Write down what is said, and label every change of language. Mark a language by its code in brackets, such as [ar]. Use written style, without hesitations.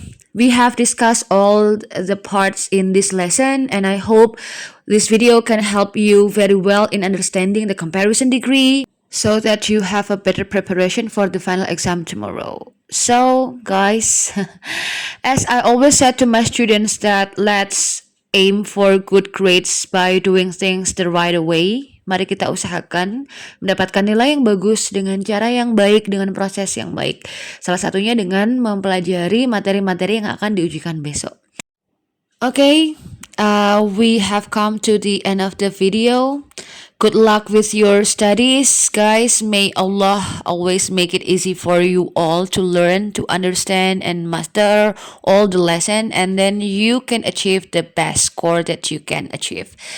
[en] We have discussed all the parts in this lesson, and I hope this video can help you very well in understanding the comparison degree so that you have a better preparation for the final exam tomorrow. So, guys, as I always said to my students that let's aim for good grades by doing things the right way. [id] Mari kita usahakan mendapatkan nilai yang bagus dengan cara yang baik, dengan proses yang baik. Salah satunya dengan mempelajari materi-materi yang akan diujikan besok. [en] Okay, we have come to the end of the video. Good luck with your studies, guys. May Allah always make it easy for you all to learn, to understand, and master all the lesson, and then you can achieve the best score that you can achieve.